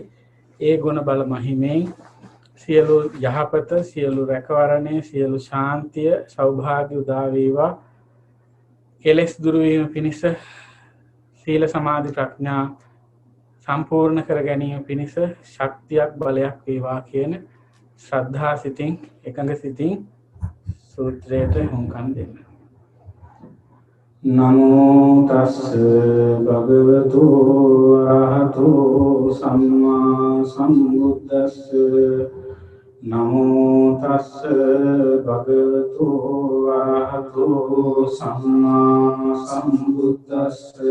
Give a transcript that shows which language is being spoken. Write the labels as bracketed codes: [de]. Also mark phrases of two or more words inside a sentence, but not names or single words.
[si] ඒ ගුණ බල මහිමෙන් සියලු යහපත, සියලු රැකවරණය, සියලු ශාන්තිය, සෞභාග්‍ය උදා වේවා. කෙලෙස් දුරු වීම පිණිස සීල සමාධි ප්‍රඥා සම්පූර්ණ කර ගැනීම පිණිස ශක්තියක් බලයක් වේවා කියන ශ්‍රද්ධා සිතින්, එකඟ සිතින් සූත්‍රයට හුම්කන් දෙන්න. [pi] නමෝ තස්ස භගවතු අරහතෝ සම්මා සම්බුද්දස්ස. නමෝ තස්ස භගවතු අරහතෝ සම්මා සම්බුද්දස්ස.